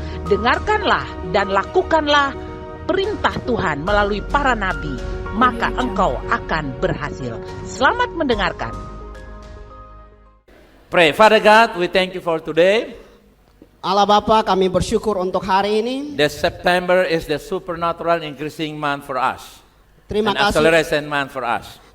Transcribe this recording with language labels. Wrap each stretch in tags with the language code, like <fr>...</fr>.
<id>Dengarkanlah dan lakukanlah perintah Tuhan melalui para nabi, maka engkau akan berhasil. Selamat mendengarkan.</id> <en>Pray. Father God, we thank you for today.</en> <id>Allah Bapa, kami bersyukur untuk hari ini.</id> <en>That September is the supernatural increasing month for us.</en> <id>Terima</id> <en>An</en> <id>kasih.</id> <en>acceleration month for us.</en>